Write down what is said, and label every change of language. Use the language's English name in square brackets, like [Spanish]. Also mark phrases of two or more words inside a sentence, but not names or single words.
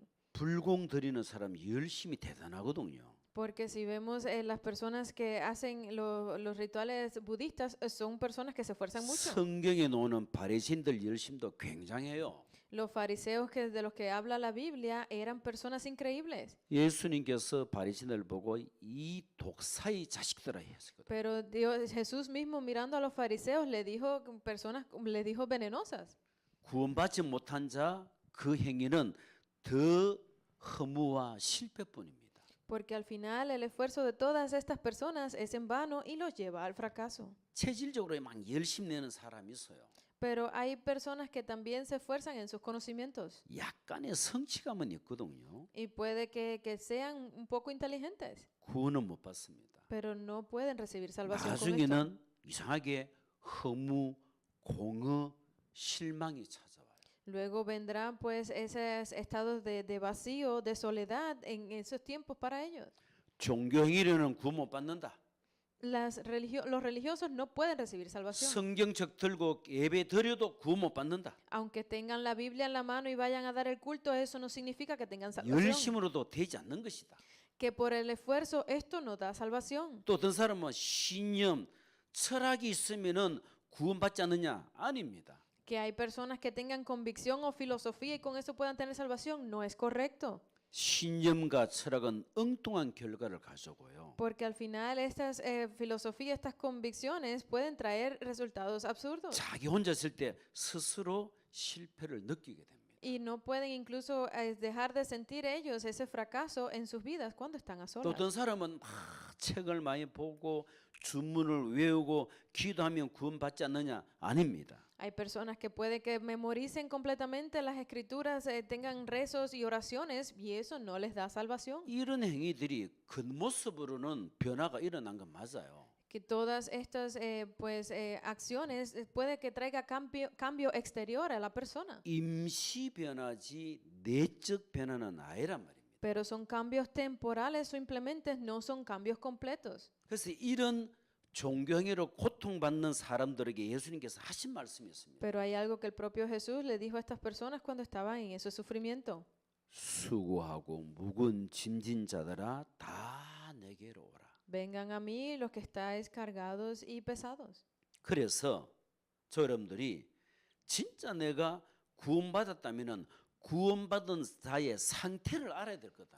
[Korean] 불공 드리는 사람 열심히 대단하거든요. [Spanish] Porque si vemos las personas que hacen los rituales budistas, son personas que se esfuerzan mucho. [Korean] 성경에 나오는 바리새인들 열심도 굉장해요. [Spanish] Los fariseos de los que habla la Biblia eran personas increíbles. [Korean] 예수님께서 바리새인을 보고 이 독사의 자식들아 했거든요. [Spanish] Pero Jesús mismo mirando a los fariseos le dijo venenosas. [Korean] 구원받지 못한 자 그 행위는 더 허무와 실패뿐입니다. [Spanish] Porque al final el esfuerzo de todas estas personas es en vano y los lleva al fracaso. [Korean] 체질적으로 막 열심 내는 사람이 있어요. [Spanish] Pero hay personas que también se esfuerzan en sus conocimientos [Korean] 약간의 성취감은 있거든요. [Spanish] y puede que sean un poco inteligentes, [Korean] 구원은 못 받습니다. [Spanish] pero no pueden recibir salvación con esto. [Korean] 나중에는 이상하게 허무, 공허, 실망이 찾아와요. [Spanish] Luego vendrán pues esos estados de vacío, de soledad en esos tiempos para ellos. [Korean] 종교 행위로는 구원 못 받는다. [Spanish] Los religiosos no pueden recibir salvación. [Korean] 성경책 들고 예배 드려도 구원 못 받는다. [Spanish] Aunque tengan la Biblia en la mano y vayan a dar el culto, eso no significa que tengan salvación. [Korean] 열심으로도 되지 않는 것이다. [Spanish] Que por el esfuerzo esto no da salvación. [Korean] 또 어떤 사람은 신념, 철학이 있으면은 구원받지 않느냐? 아닙니다. [Spanish] Que hay personas que tengan convicción o filosofía y con eso puedan tener salvación, no es correcto. [Korean] 신념과 철학은 엉뚱한 결과를 가져오고요. [Spanish] Porque al final estas filosofías, estas convicciones pueden traer resultados absurdos. [Korean] 자기 혼자 있을 때 스스로 실패를 느끼게 됩니다. [Spanish] Y no pueden incluso dejar de sentir ellos ese fracaso en sus vidas cuando están a [Korean] 또 [Spanish] solas. [Korean] 어떤 사람은 막 책을 많이 보고 주문을 외우고 기도하면 구원받지 않느냐? 아닙니다. [Spanish] Hay personas que puede que memoricen completamente las escrituras, tengan rezos y oraciones y eso no les da salvación. [Korean] 이런 행위들이 겉모습으로는 변화가 일어난 건 맞아요. [Spanish] Que todas estas acciones puede que traiga cambio exterior a la persona, [Korean] 임시 변화지 내적 변화는 아니란 말입니다. [Spanish] pero son cambios temporales o simplemente no son cambios completos. [Korean] 그래서 이런 종교행위로 고통받는 사람들에게 예수님께서 하신 말씀이었습니다. [Spanish] Pero hay algo que el propio Jesús le dijo a estas personas cuando estaban en ese sufrimiento. [Korean] 수고하고 무거운 짐진 자들아 다 내게로 오라. [Spanish] Vengan a mí los que estáis cargados y pesados. [Korean] 그래서 저 여러분들이 진짜 내가 구원받았다면은 구원받은 자의 상태를 알아야 될 거다.